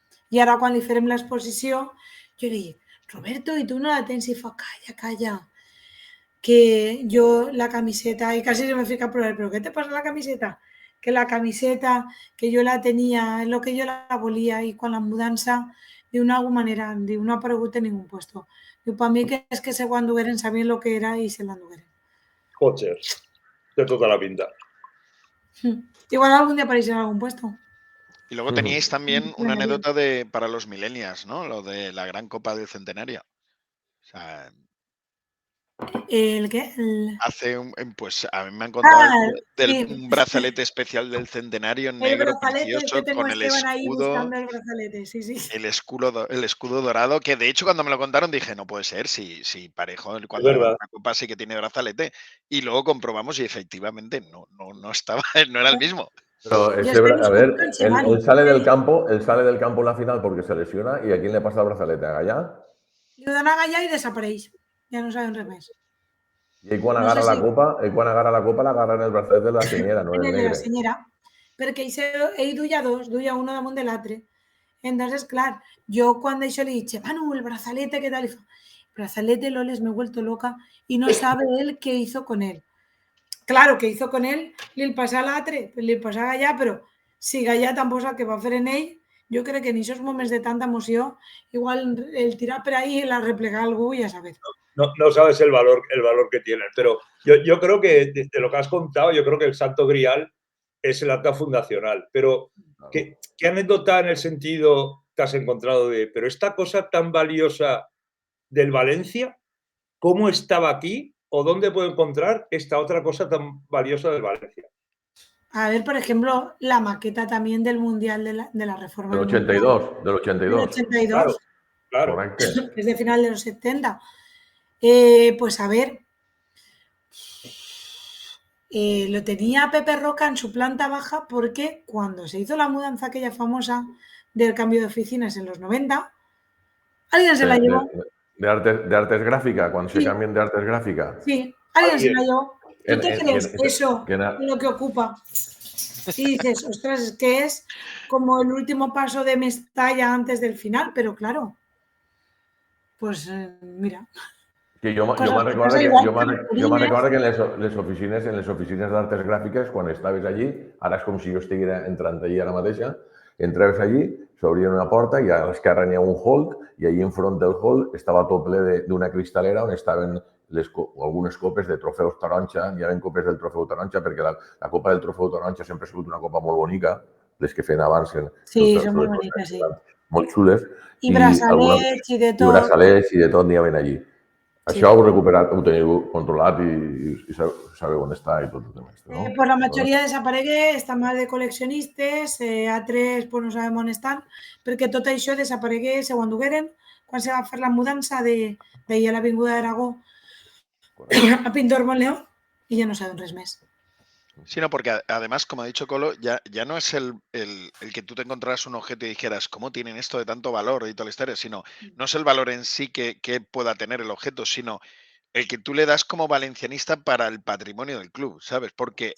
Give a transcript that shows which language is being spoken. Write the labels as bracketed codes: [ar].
[ca] I ara quan li farem l'exposició, jo li dic, Roberto, i tu no la tens? I fa, calla, que jo la camiseta, i quasi se me fica a plorar, però què te passa la camiseta? Que la camiseta que jo la tenia, és el que jo la volia, i quan la mudança, d'una manera, no ha aparegut en ningú puesto. Diu, per mi que és que se ho endugueren, sabien el que era i se l'endugueren. Joder, de tota la pinta. [es] Igual algún día aparecerá en algún puesto. Y luego teníais también una anécdota para los millennials, ¿no? Lo de la gran Copa del Centenario. O sea, ¿El qué? Pues a mí me han contado un brazalete especial del centenario negro precioso con el escudo. El brazalete, sí. El escudo dorado, que de hecho cuando me lo contaron dije, no puede ser, si Parejo cuando gana una copa sí que tiene brazalete. Y luego comprobamos y efectivamente no estaba, no era el mismo. Pero a ver, él sale del campo en la final porque se lesiona y ¿a quién le pasa el brazalete? ¿A Gallá? Le dan a Gallá y [ca] desapareix. Ja no saben res més. I quan agarra la copa, l'agarra en el bracet de la senyera, no en el negre. De la senyera, perquè ell duia dos, duia uno damunt de l'altre. [es] Entonces, [ca] clar, jo quan d'això li dic, [es] Manu, el brazalete, ¿qué tal? El brazalete, Loles, me he vuelto loca y no sabe él qué hizo con él. [ca] Claro, què [es] hizo con él, [ca] li passa a l'altre, li passa a Gallà, però si Gallà tampoc sap què va fer en ell, jo crec que en aquests moments de tanta emoció, igual el tirar per ahí y la replegar algú, [es] ya sabes. No sabes el valor que tienen, pero yo creo que de lo que has contado, yo creo que el santo grial es el acta fundacional, pero ¿qué anécdota en el sentido te has encontrado pero esta cosa tan valiosa del Valencia, ¿cómo estaba aquí o dónde puedo encontrar esta otra cosa tan valiosa del Valencia? A ver, por ejemplo, la maqueta también del Mundial de la reforma Del del Mundial. 82, del 82. 82, Claro. [ca] Correcte. [es] que es de final de los 70. Pues a ver, lo tenía Pepe Roca en su planta baja porque cuando se hizo la mudanza aquella famosa del cambio de oficinas en los 90, alguien se la llevó. De artes gráficas, cuando se Sí. cambien de artes gráficas. Sí, alguien se la llevó. ¿Tú te crees eso que lo que ocupa? Y dices, ostras, es que es como el último paso de Mestalla antes del final, pero claro, pues mira. [ca] Que jo me'n recordo que en les oficines d'artes gràfiques, quan estaves allí, ara és com si jo estiguera entrant allí ara mateixa, entraves allí, s'obria una porta i a l'esquerra n'hi ha un hall i allí enfront del hall estava tot ple d'una cristalera on estaven algunes copes de trofeus taronja, hi havia copes del trofeu taronja perquè la copa del trofeu taronja sempre ha sigut una copa molt bonica, les que feien abans. Sí, són molt boniques, sí. Molt xules. I braçalets i de tot. I braçalets i de tot n'hi havia allí. Això ho recuperat, ho teniu controlat i sabeu on està i tot el tema. [es] ¿No? [ca] Pues la majoria desaparegué, està mal de col·leccionistes, altres pues no sabem on estan, perquè tot això desaparegué, se ho endugueren quan se va fer la mudança d'ahir a l'Avinguda d'Aragó a Pintor Monleó i ja no sabem res més. [es] Sí, no, porque además, como ha dicho Colo, ya no es el que tú te encontraras un objeto y dijeras, ¿cómo tienen esto de tanto valor y toda la historia? Sino, no es el valor en sí que pueda tener el objeto, sino el que tú le das como valencianista para el patrimonio del club, ¿sabes? Porque